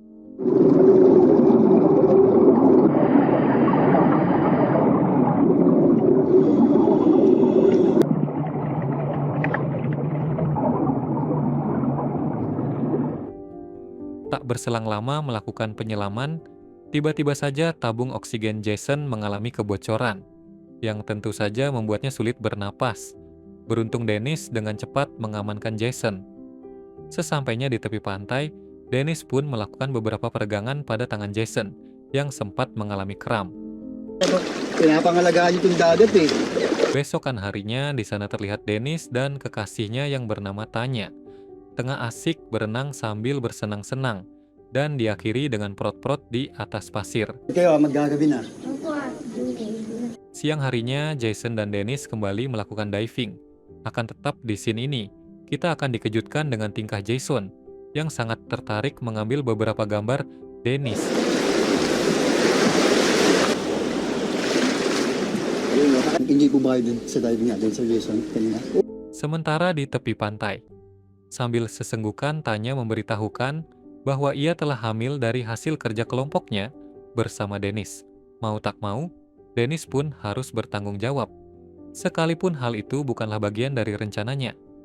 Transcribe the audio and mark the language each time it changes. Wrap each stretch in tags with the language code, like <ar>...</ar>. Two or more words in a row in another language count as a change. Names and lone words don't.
<id>Tak berselang lama melakukan penyelaman, tiba-tiba saja tabung oksigen Jason mengalami kebocoran, yang tentu saja membuatnya sulit bernapas. Beruntung Dennis dengan cepat mengamankan Jason. Sesampainya di tepi pantai, Dennis pun melakukan beberapa peregangan pada tangan Jason, yang sempat mengalami kram.</id> <tl>Pinapangalagaan yung dagat eh.</tl> <id>Besokan harinya, di sana terlihat Dennis dan kekasihnya yang bernama Tanya, tengah asik berenang sambil bersenang-senang, dan diakhiri dengan prot-prot di atas pasir.</id> <tl>Kayo, maggagabi na.</tl> <id>Siang harinya, Jason dan Dennis kembali melakukan diving. Akan tetap di scene ini, kita akan dikejutkan dengan tingkah Jason, yang sangat tertarik mengambil beberapa gambar Dennis.</id> <tl>Enjoy po ba kayo dun sa diving nga, dun sa Jason? Kanina?</tl> <id>Sementara di tepi pantai, sambil sesenggukan Tanya memberitahukan bahwa ia telah hamil dari hasil kerja kelompoknya bersama Dennis. Mau tak mau, Dennis pun harus bertanggung jawab, sekalipun hal itu bukanlah bagian dari rencananya.</id>